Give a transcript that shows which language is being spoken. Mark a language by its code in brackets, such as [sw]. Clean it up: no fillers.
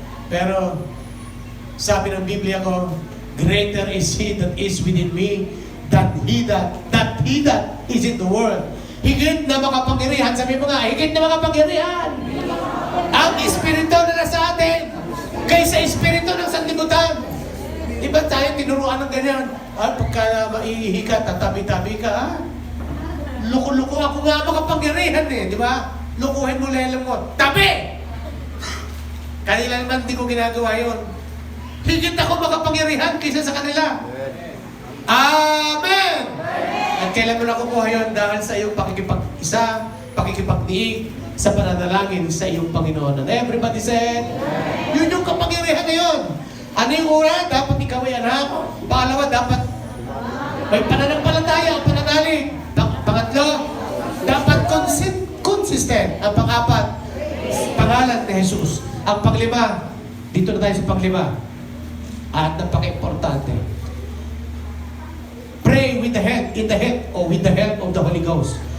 [tl] Pero sabi ng Biblia ko, [en] greater is He that is within me than he that is in the world. [tl] Higit na makapangyarihan. Sabi mo nga, higit na makapangyarihan. Ang Espiritu na nasa atin kaysa Espiritu ng sanlibutan. Di ba tayo tinuruan ng ganyan? Pagka maiihi ka, tatabi-tabi ka, ha? Luko-luko ako nga makapangyarihan eh, di ba? Lukuhin mo lelong mo. Tabi! Kanila naman di ko ginagawa yun. Higit ako makapangyarihan kaysa sa kanila. Amen! At kailan mo na kukuha yun? Dahil sa iyong pakikipag-isa, pakikipag-diig, sa pananalangin sa iyong Panginoon. [en] And everybody said, [tl] yun yung kapangyarihan na yun. Ano yung una? Dapat ikaw ay anak. Pangalawa, dapat may pananampalataya o pananalig. Pangatlo, dapat consistent. Ang pang-apat, pangalan ni Jesus. Ang panglima, dito na tayo sa panglima. At napaka-importante. [en] Pray with the head, in the head, or with the help of the Holy Ghost.